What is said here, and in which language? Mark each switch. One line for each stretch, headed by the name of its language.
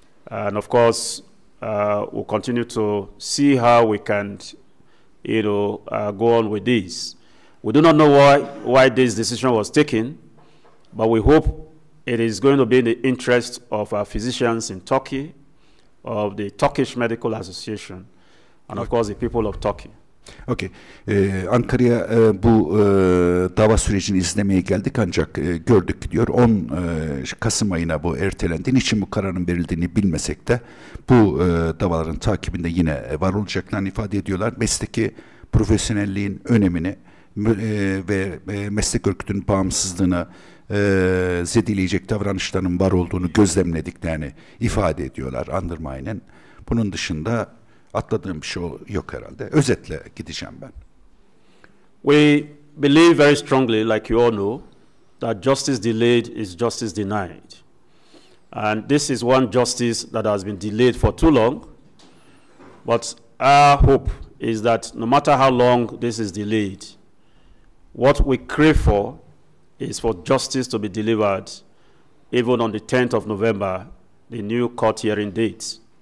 English: And of course, we'll continue to see how we can, go on with this. We do not know why this decision was taken, but we hope it is going to be in the interest of our physicians in Turkey, of the Turkish Medical Association, and of course the people of Turkey. Okay.
Turkish: Ankara'ya bu dava sürecini izlemeye geldik ancak gördük diyor 10 Kasım ayına bu ertelendi. Niçin bu kararın verildiğini bilmesek de bu davaların takibinde yine var olacaklarını ifade ediyorlar. Mesleki profesyonelliğin önemini ve meslek örgütünün bağımsızlığını zedeleyecek davranışların var olduğunu gözlemlediklerini ifade ediyorlar Undermine'in. Bunun dışında atladığım bir şey yok herhalde. Özetle gideceğim ben.
English: We believe very strongly, like you all know, that justice delayed is justice denied. And this is one justice that has been delayed for too long. But our hope is that no matter how long this is delayed, what we crave for is for justice to be delivered even on the 10th of November, the new court hearing date.